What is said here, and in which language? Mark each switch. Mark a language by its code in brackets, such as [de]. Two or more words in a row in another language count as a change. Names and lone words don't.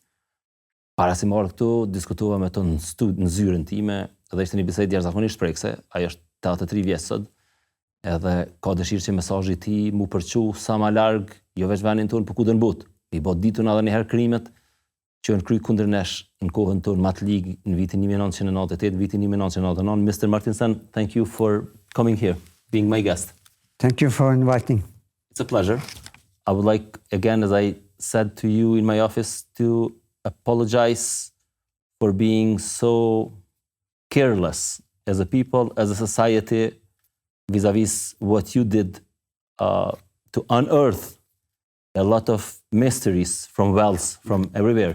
[sq] Para se marr këtu, diskutova me to në zyrën time, dhe ishte një bisedë jashtëzakonisht prekse. Ai është 83 vjeç sot, edhe ka dëshirë që mesazhi i tij mu përçu sa më larg, jo vetëm vendin tonë, por kudo në botë. I bë ditun edhe një herë krimet që janë kry kundër nesh në kohën tonë më të ligë në vitin 1998, vitin 1999. [en] Mr. Martinsen, thank you for coming here, being my guest. Thank you for inviting. It's a pleasure. I would like, again, as I said to you in my office, to apologize for being so careless as a people, as a society, vis-a-vis what you did to unearth a lot of mysteries from wells, from everywhere.